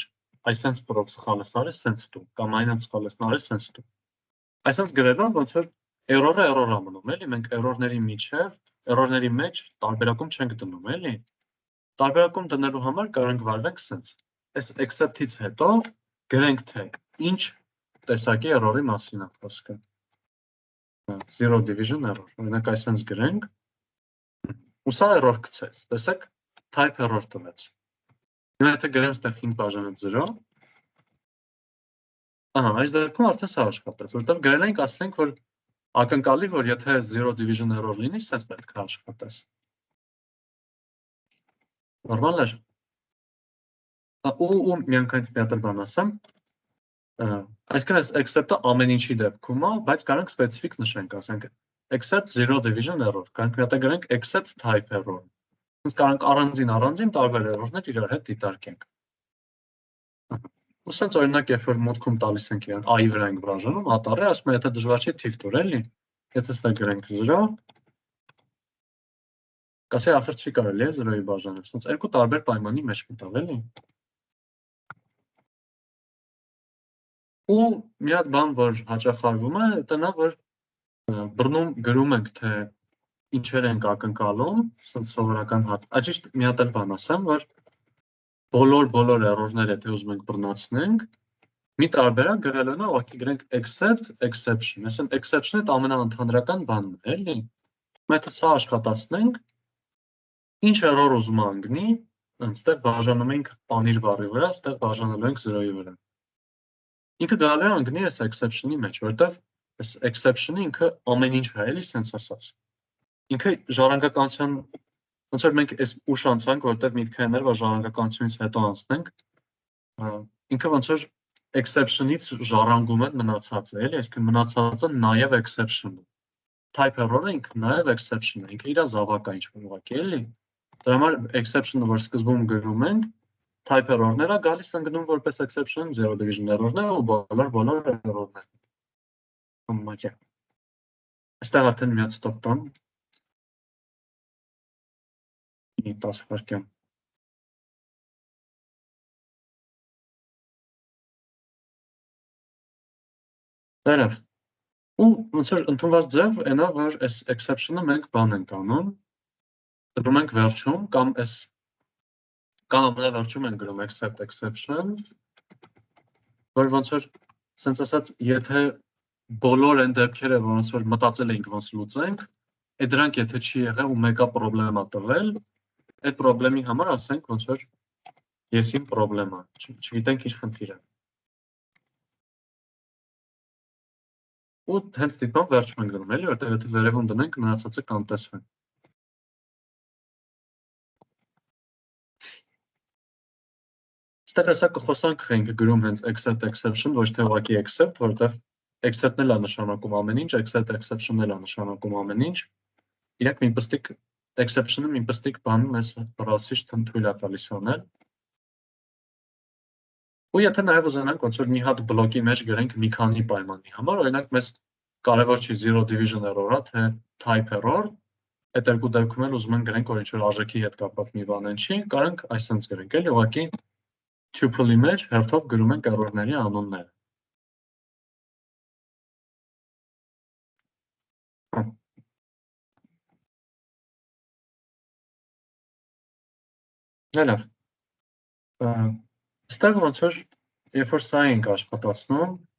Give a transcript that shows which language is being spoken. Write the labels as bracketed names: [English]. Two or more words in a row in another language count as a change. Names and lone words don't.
[Armenian] այսպես պրոբ սխալ ես արել, սենց դու, կամ այնպես սխալ ես արել, սենց դու։ Այսպես գրելով ոնց որ error-ը error-ը մնում, էլի մենք error-ների միջև error-ների մեջ տարբերակում չենք դնում, էլի։ Տարբերակում դնելու համար կարող ենք վարվենք սենց։ Այս except-ից հետո գրենք թե ինչ տեսակի error-ի մասին է խոսքը։ [English] Zero division error։ [Armenian] Օրինակ այսպես գրենք։ Ու սա error գցեց։ Տեսեք, [English] type error [Armenian] տվեց։ Հիմա եթե գրեմ այստեղ 5 բաժանը 0, ահա, այս դեպքում արդեն սա աշխատեց, որտեղ գրել ենք, ասել ենք, որ ակնկալի, որ եթե [English] zero division error [Armenian] լինի, սենց պետք է աշխատես։ Նորմալ է։ Ու միանգամից մի հատ բան ասեմ։ Այսինքն այս except-ը ամեն ինչի դեպքում է, բայց կարող ենք սպეციფიկ նշենք, ասենք [English] except zero division error, [Armenian] կարող ենք մի հատ գրենք [English] except type error։ [Armenian] Հենց կարող ենք առանձին տարբեր error-ներ իրար հետ դիտարկենք։ Ու սենց օրինակ, երբ որ մուտքում տալիս ենք իրան i-ի վրա ենք բաժանում, ատառը ասում է, եթե դժվար չի թիվ տուր, էլի։ Եթե ստեղ գրենք 0, կասի ախր չի կարելի է 0-ի բաժանել, սենց երկու տարբեր պայմանի մեջ մտավ, էլի։ Ու մի հատ բան, որ հաճախ արվում է, դա նա, որ բռնում գրում ենք, թե ինչեր ենք ակնկալում, սենց սովորական ճիշտ մի հատ էլ բան ասեմ, որ բոլոր error-ները, եթե ուզում ենք բռնացնենք, մի տարբերակ գրելը նա, ուղղակի գրենք [English] except exception, [Armenian] այսինքն exception-ը դա ամենաընդհանրական բանն է, էլի։ Եթե սա աշխատացնենք, ինչ error ուզում անգնի, այստեղ բաժանում ենք անիր բառի վրա, այստեղ բաժանելու ենք 0-ի վրա։ Ինքը գալու է անգնի այս exception-ի մեջ, որտեղ այս exception-ը ինքը ամեն ինչ է, էլի, սենց ասած։ Ինքը ժառանգականության ոնց որ մենք այս ուշ անցանք, որտեղ միտքը էր, որ ժառանգականությունից հետո անցնենք, ինքը ոնց որ exception-ից ժառանգում է մնացածը, էլի, այսինքն մնացածը նաև exception-ը։ [English] Type error-ը [Armenian] ինքը նաև exception-ը, ինքը իր զավակ է ինչ-որ ուղղակի, էլի։ Դրա համար exception-ը, որ սկզբում գրում ենք, [English] type error-ները [Armenian] գալիս են գնում որպես exception, [English] zero division error-ներ [Armenian] ու բոլոր error-ներ։ Համաճա։ Այստեղ արդեն մի հատ stop տան։ 10 վայրկյան։ Դերև։ Ու ոնց որ ընդունված ձև այնա, որ այս exception-ը մենք բան ենք անում, դնում ենք վերջում, կամ ամենավերջում ենք գրում [English] except exception, [Armenian] որ ոնց որ սենց ասած, եթե բոլոր այն դեպքերը, ոնց որ մտածել էինք ոնց լուծենք, այդ դրանք եթե չի եղել ու մեկա պրոբլեմա տվել, այդ պրոբլեմի համար ասենք ոնց որ ես իմ պրոբլեմա, չգիտենք ինչ խնդիր է։ Ու հենց դիտմամբ վերջում ենք դնում, էլի, որտեղ եթե վերևում դնենք, մնացածը կանտեսվեն։ Այստեղ հեսա կխոսանք ենք գրում հենց [English] except exception, [Armenian] ոչ թե ուղղակի except, որտեղ except-ն էլ է նշանակում ամեն ինչ, [English] except exception-ն [Armenian] էլ է նշանակում ամեն ինչ։ Իրենք մի պստիկ exception-ը մի պստիկ բան մեզ բրացիչ թույլ է տալիս անել։ Ու եթե նաև ուզենանք ոնց որ մի հատ բլոկի մեջ գրենք մի քանի պայմանի համար, օրինակ մեզ կարևոր չի [English] zero division error-ը, [Armenian] թե [English] type error, [Armenian] այդ երկու դեպքում էլ ուզում ենք գրենք, որ ինչ որ արժեքի հետ կապված մի բան են չի, կարող ենք այսպես գրենք, էլի, ուղղակի tuple-ի մեջ հերթով գրում ենք error-ների անունները։ Լավ։ Այստեղ ոնց որ երբ որ սա ենք աշխատացնում,